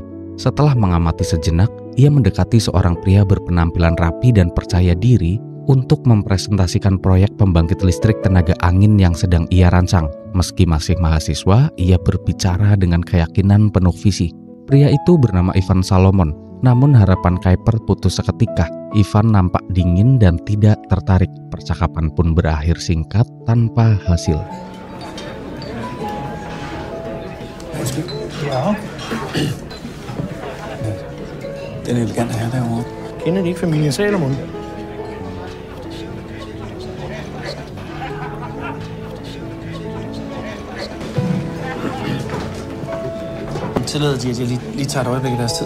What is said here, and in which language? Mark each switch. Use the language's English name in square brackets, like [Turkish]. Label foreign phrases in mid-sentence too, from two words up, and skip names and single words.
[Indonesian] Setelah mengamati sejenak, ia mendekati seorang pria berpenampilan rapi dan percaya diri untuk mempresentasikan proyek pembangkit listrik tenaga angin yang sedang ia rancang. Meski masih mahasiswa, ia berbicara dengan keyakinan penuh visi. Pria itu bernama Ivan Salomon. Namun harapan Kuiper putus seketika. Ivan nampak dingin dan tidak tertarik. Percakapan pun berakhir singkat tanpa hasil. [Danish] Ja. Den elegante her derovre. Kender de ikke familien Salomon? Tillader de, at jeg lige tager et øjeblik af deres tid?